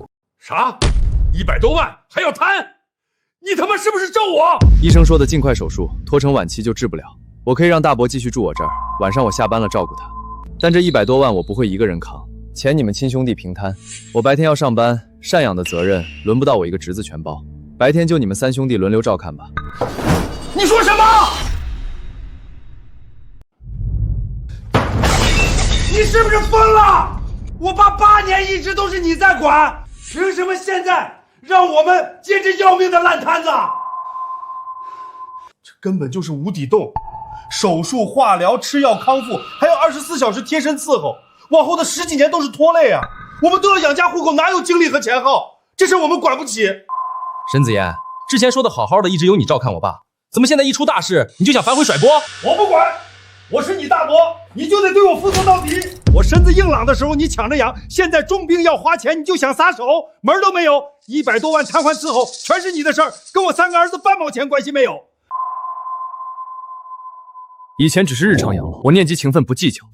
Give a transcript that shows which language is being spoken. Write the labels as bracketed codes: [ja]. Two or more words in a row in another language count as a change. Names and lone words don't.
[zh] 啥？100多萬還要癱？你他媽是不是咒我？醫生說的盡快手術，拖成晚期就治不了。我可以讓大伯繼續住我這兒，晚上我下班了照顧他。但這100多萬我不會一個人扛，錢你們親兄弟平攤。我白天要上班，贍養的責任輪不到我一個侄子全包，白天就你們3兄弟輪流照看吧。你說什麼？你是不是瘋了？我爸8年一直都是你在管，憑什麼現在讓我們接這要命的爛攤子？這根本就是無底洞。手術、化療、吃藥康復，還有24小時貼身伺候，往後的10幾年都是拖累啊！我們都要養家糊口，哪有精力和錢耗？這事我們管不起。沈子妍，之前說的好好的，一直由你照看我爸，怎麼現在一出大事你就想反悔甩鍋？我不管，我是你大伯，你就得對我負責到底。我身子硬朗的時候你搶着養，現在重病要花錢你就想撒手，門兒都沒有。100多萬癱瘓伺候全是你的事兒，跟我3個兒子半毛錢關係沒有。以前只是日常養老，我念及情分不計較。